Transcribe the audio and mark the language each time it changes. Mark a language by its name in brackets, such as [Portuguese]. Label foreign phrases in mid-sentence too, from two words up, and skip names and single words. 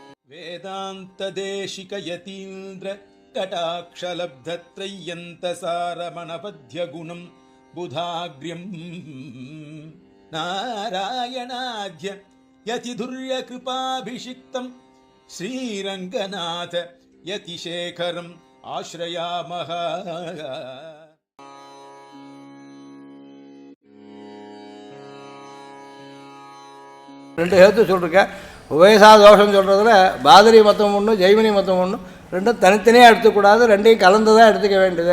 [Sanskrit] वेदान्तदेशिकयतीन्द्र कटाक्षलब्धत्रय्यन्तसारमणपद्यगुणं बुधाग्र्यं नारायणाद्य यतिधुर्यकृपाभिषिक्तं श्रीरङ्गनाथ यतिशेखरम् आश्रयामः. [Tamil] ரெண்டு ஹேத்து சொல்லிருக்கேன். உபயசா தோஷம் சொல்கிறதுல பாதரி மதம் ஒன்று, ஜெய்மினி மதம் ஒன்று, ரெண்டும் தனித்தனியாக எடுத்துக்கூடாது, ரெண்டையும் கலந்து தான் எடுத்துக்க வேண்டியது.